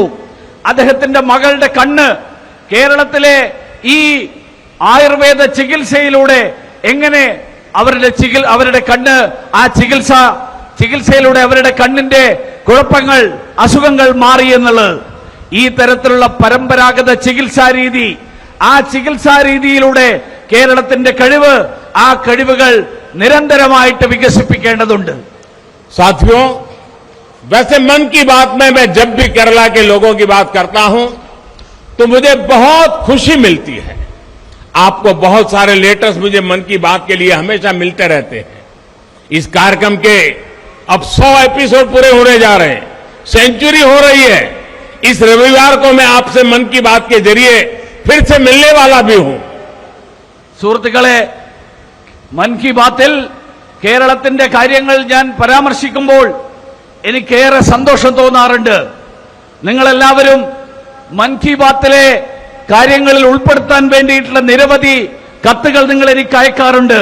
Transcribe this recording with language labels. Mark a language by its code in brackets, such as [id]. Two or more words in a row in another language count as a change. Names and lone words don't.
[ml] അദ്ദേഹത്തിന്റെ മകളുടെ കണ്ണ് കേരളത്തിലെ ഈ ആയുർവേദ ചികിത്സയിലൂടെ എങ്ങനെ അവരുടെ കണ്ണ്, ആ ചികിത്സയിലൂടെ അവരുടെ കണ്ണിന്റെ കുഴപ്പങ്ങൾ, അസുഖങ്ങൾ മാറി എന്നുള്ളത്. ഈ തരത്തിലുള്ള പരമ്പരാഗത ചികിത്സാരീതി, ആ ചികിത്സാരീതിയിലൂടെ കേരളത്തിന്റെ കഴിവ്, ആ കഴിവുകൾ നിരന്തരമായിട്ട് വികസിപ്പിക്കേണ്ടതുണ്ട്. [hi] साथियों, वैसे मन की बात में मैं जब भी केरला के लोगों की बात करता हूं तो मुझे बहुत खुशी मिलती है. आपको बहुत सारे लेटर्स मुझे मन की बात के लिए हमेशा मिलते रहते हैं. इस कार्यक्रम के अब 100 एपिसोड पूरे होने जा रहे हैं, सेंचुरी हो रही है. इस रविवार को मैं आपसे मन की बात के जरिए फिर से मिलने वाला भी हूं. [ml] സുഹൃത്തുക്കളെ, മൻ കി ബാത്തിൽ കേരളത്തിന്റെ കാര്യങ്ങൾ ഞാൻ പരാമർശിക്കുമ്പോൾ എനിക്കേറെ സന്തോഷം തോന്നാറുണ്ട്. നിങ്ങളെല്ലാവരും മൻ കി ബാത്തിലെ കാര്യങ്ങളിൽ ഉൾപ്പെടുത്താൻ വേണ്ടിയിട്ടുള്ള നിരവധി കത്തുകൾ നിങ്ങൾ എനിക്ക് അയക്കാറുണ്ട്.